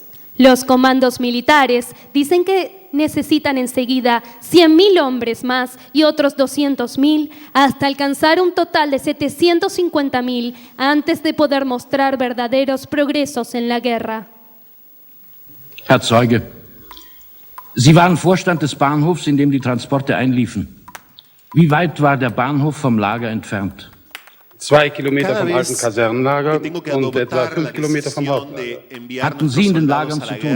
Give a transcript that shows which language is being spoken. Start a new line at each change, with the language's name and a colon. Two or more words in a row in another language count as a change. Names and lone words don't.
Spanish: Los comandos militares dicen que necesitan enseguida 100.000 hombres más y otros 200.000 hasta alcanzar un total de 750.000 antes de poder mostrar verdaderos progresos en la guerra.
German: Herr Zeuge, Sie waren Vorstand des Bahnhofs, in dem die Transporte einliefen. Wie weit war der Bahnhof vom Lager entfernt? 2 Kilometer vom alten Kasernenlager und etwa 5 Kilometer vom Hauptlager. Hatten Sie in den Lagern zu tun?